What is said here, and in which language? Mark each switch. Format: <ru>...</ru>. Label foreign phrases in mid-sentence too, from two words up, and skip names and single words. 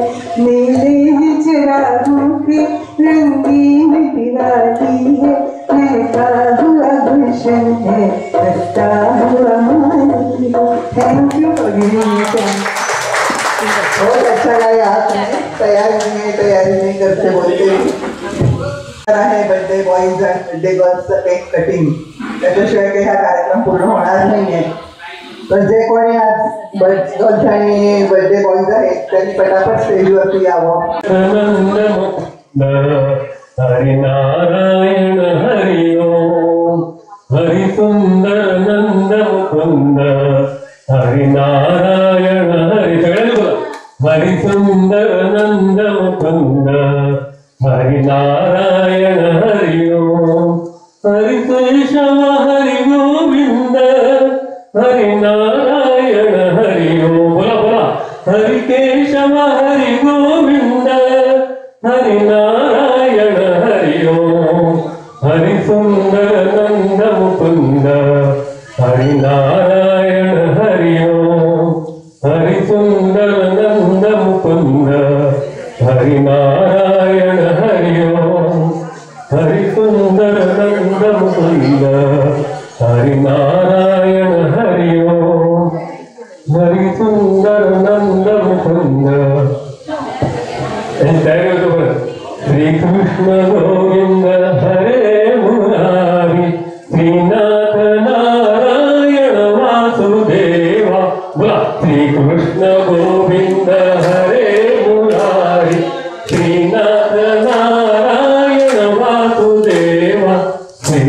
<hi>मेले चिरागों के रंगीन दिवाली है, महका हुआ गुलशन है, हंसता हुआ माली है।</hi> <en>Thank you for giving me chance.</en> <hi>बहुत अच्छा गाया आपने। तैयारी नहीं करते</hi> <mr>बोलते आहे</mr> <en>birthday boys</en> <mr>आणि</mr> <en>birthday girls' cake cutting,</en> <mr>त्याच्याशिवाय काही हा कार्यक्रम पूर्ण होणार नाहीये। तर जे कोणी आज गर्ल्स आणि</mr> <en>birthday boys</en> <mr>आहेत त्यांनी पटापट स्टेजवरती यावं।</mr> <sa>हरि नारायण हरि ओम, हरि सुंदर नंद मुकुंद, हरि नारायण हरि,</sa> <mr>सगळ्यांनी बोला,</mr> <sa>हरि सुंदर नंद मुकुंद, हरि नारायण हरि ओम, हरि केशव हरि गोविंद, हरि नारायण हरि ओम,</sa> <mr>बोला बोला,</mr> <sa>हरि केशव हरि गोविंद, हरि नारायण हरि ओम, हरि सुंदर नंद मुकुंद, हरि नारायण हरि ओम, हरि सुंदर नंद मुकुंद, हरि नारायण हरि ओम, हरि सुंदर नंद मुकुंद, हरि नारायण हरि ओम, हरि सुंदर नंद मुकुंद।</sa> <en>And that was over.</en> <sa>कृष्ण गोविंद हरे मुरारी श्रीनाथ नारायण वासुदेवा बोला श्री कृष्ण गोविंद हरे मुरारी श्रीनाथ नारायण वासुदेवा श्री</sa>